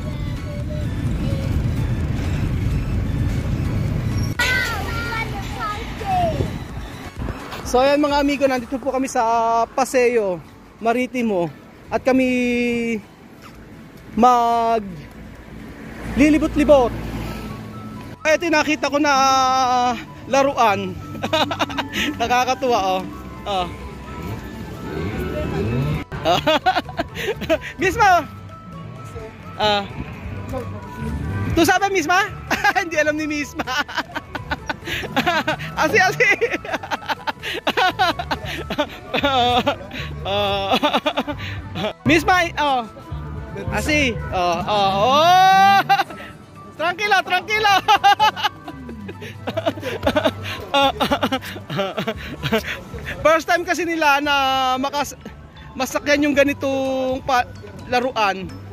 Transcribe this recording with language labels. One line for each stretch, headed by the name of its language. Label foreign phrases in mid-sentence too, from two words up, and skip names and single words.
Filipino: So ayan mga amigo, nandito po kami sa Paseo Maritimo at kami mag lilibot-libot. Ito nakita ko na laruan. Nakakatuwa oh.
Spanish: Misma. Tu sabe Misma?
Filipino: Hindi alam ni Misma. Asi.
Spanish: Misma, Asi. Tranquila.
English: First time
Filipino: kasi nila na masakyan yung ganitong laruan.